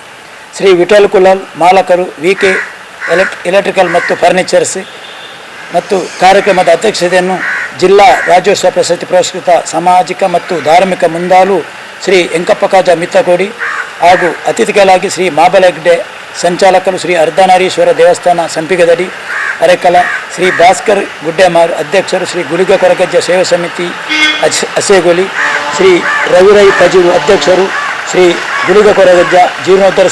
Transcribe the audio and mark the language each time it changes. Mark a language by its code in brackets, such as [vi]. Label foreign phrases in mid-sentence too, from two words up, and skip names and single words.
[kn] ಶ್ರೀ ವಿಠಲ್ ಕುಲಾಲ್ ಮಾಲಕರು VK ಎಲೆಕ್ಟ್ರಿಕಲ್ ಮತ್ತು ಫರ್ನಿಚರ್ಸ್ ಮತ್ತು ಕಾರ್ಯಕ್ರಮದ ಅಧ್ಯಕ್ಷತೆಯನ್ನು ಜಿಲ್ಲಾ ರಾಜ್ಯೋತ್ಸವ ಪ್ರಶಸ್ತಿ ಪುರಸ್ಕೃತ ಸಾಮಾಜಿಕ ಮತ್ತು ಧಾರ್ಮಿಕ ಮುಂದಾಳು ಶ್ರೀ ಎಂಕಪ್ಪಕಾಜ ಮಿತ್ತಕೋಡಿ ಹಾಗೂ ಅತಿಥಿಗಳಾಗಿ ಶ್ರೀ ಮಾಬಲಗಡ್ಡೆ ಸಂಚಾಲಕರು ಶ್ರೀ ಅರ್ಧನಾರೀಶ್ವರ ದೇವಸ್ಥಾನ ಸಂಪಿಗದಡಿ ಅರೆಕಲ, ಶ್ರೀ ಭಾಸ್ಕರ್ ಗುಡ್ಡೆಮಾರ್ ಅಧ್ಯಕ್ಷರು, ಶ್ರೀ ಗುಳಿಗ ಕೊರಗಜ್ಜ ಸೇವಾ ಸಮಿತಿ ಹಸೆಗೋಲಿ, ಶ್ರೀ ರವಿರೈ ಪಜೂರು ಅಧ್ಯಕ್ಷರು, ಶ್ರೀ ಗುಳಿಗ ಕೊರಗಜ್ಜ ಜೀರ್ಣೋದ್ಧಾರ